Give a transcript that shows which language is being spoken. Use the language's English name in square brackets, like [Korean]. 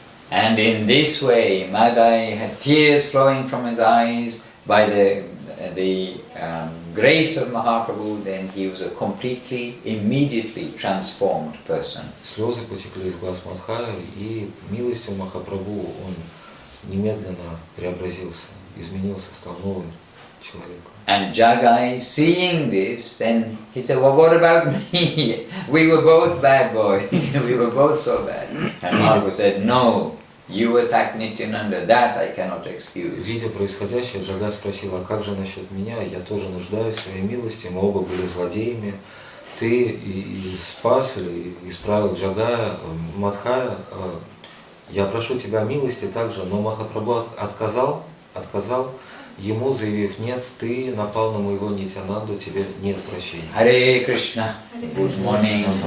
[English] And in this way, Madai had tears flowing from his eyes by the the grace of Mahaprabhu, then he was a completely, immediately transformed person. [Russian] Слезы потекли из глаз Мадхая, и милостью Махапрабху он немедленно преобразился, изменился, стал новым человеком. [English] And Jagai, seeing this, then he said, well, what about me? We were both bad boys. We were both so bad. And Mahaprabhu said, no, you attacked Nityananda. That I cannot excuse. [Russian] Видя происходящее, Джага спросил, а как же насчет меня? Я тоже нуждаюсь в своей милости, мы оба были злодеями. Ты и спас или исправил Джага, Мадхая, я прошу тебя милости также, но Махапрабху отказал ему, заявив, нет, ты напал на моего Нитянанду, тебе нет прощения. [English] Hare Krishna, good morning.